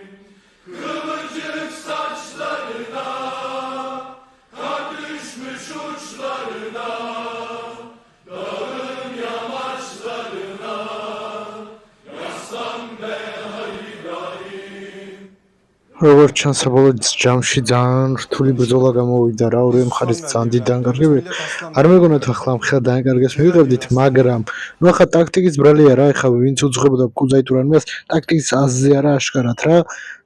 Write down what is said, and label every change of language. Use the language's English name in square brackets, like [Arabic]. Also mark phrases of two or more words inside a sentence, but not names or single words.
[Turkish] Kıvırcık saçlarına, kar düşmüş uçlarına, dağın yamaçlarına, yaslan be Halil İbrahim. [Georgian] როგორც ჩანს, საბოლოო ჯამში ძალიან რთული ბრძოლა გამოვიდა რა, ორივე მხარეს ძალიან დიდი დანაკარგები. არ მეგონათ ახლა მხოლოდ დანაკარგებს მივიღებდით, მაგრამ ნუ ახლა ტაქტიკის ბრალია რა, ეხლა ვინც უძღვებოდა კუზაიტურ არმიას, ტაქტიკის აზზე არა აშკარად რა.